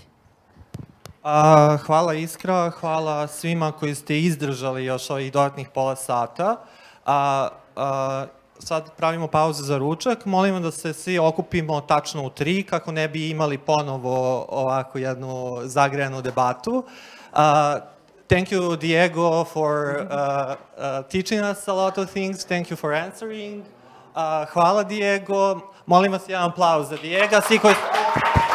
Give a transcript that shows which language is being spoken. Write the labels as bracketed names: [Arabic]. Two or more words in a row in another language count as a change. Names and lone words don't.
[Serbian] Hvala Iskra, hvala svima koji ste izdržali još ovih dodatnih pola sata. sad pravimo pauzu za ručak. Molim da se svi okupimo tačno u 3 kako ne bi imali ponovo ovako jednu zagrejanu debatu. [English] Thank you, Diego, for teaching us a lot of things. Thank you for answering. [Serbian] Hvala, Diego. Molim vas jedan aplauz za Diego. Svi koji...